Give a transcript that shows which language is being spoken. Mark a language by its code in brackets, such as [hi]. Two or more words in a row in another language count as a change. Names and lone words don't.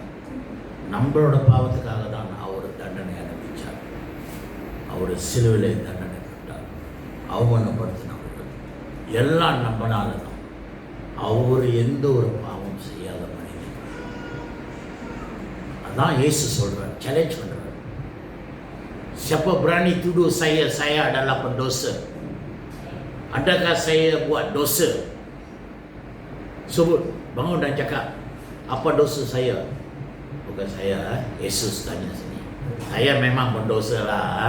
[ta] நம்மளோட பாவத்துக்காக தான் அவர் தண்டனை அனுபவித்தார். அவர் சிலுவிலே தண்டனை பெற்றார். அவமானப்படுத்தினவர்கள் எல்லாம் நம்மனால தான். அவர் எந்த ஒரு பாவம் செய்யாத மனிதன். அதான் இயேசு சொல்றார், சேலஞ்ச் பண்றார். [ms] Siapa berani tuduh saya adalah pendosa? Adakah saya buat dosa? Sebut, bangun dan cakap, apa dosa saya? Bukan saya, Yesus tanya sini. Saya memang berdosa lah.